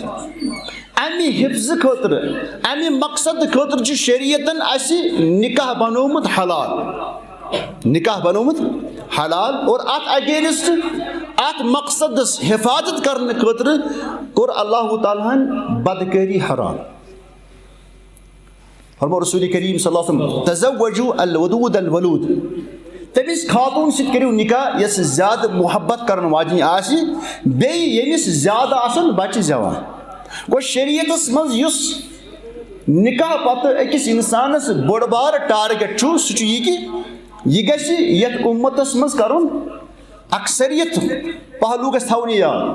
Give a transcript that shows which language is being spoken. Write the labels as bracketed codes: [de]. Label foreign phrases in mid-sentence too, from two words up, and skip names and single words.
[ks] امہِ حفظہٕ خٲطرٕ امہِ مقصد خٲطرٕ چھُ شریعتن اسہِ نکاح بنومُت حلال اور اتھ اگینسٹ اتھ مقصدس حفاظت کرنہٕ خٲطرٕ کوٚر اللہ تعالیٰ ہن بدکٲری حرام. فرمو رسول کریم [ar] صلی اللہ علیہ وسلم تزوجوا الودود الولود. [ks] تٔمِس خاتوٗن سۭتۍ کٔرِو نکاح یۄس زیادٕ محبت کرن واجنہِ آسہِ بیٚیہِ ییٚمِس زیادٕ آسن بچہِ زٮ۪وان. گوٚو شریعتس منٛز یُس نکاح پتہٕ أکِس انسانس بوٚڑ بارٕ ٹارگیٹ چھُ سُہ چھُ یہِ کہِ یہِ گژھِ یتھ اُمتس منٛز کرُن اکثریت پہلوٗ گژھِ تھاوُن یہِ یاد.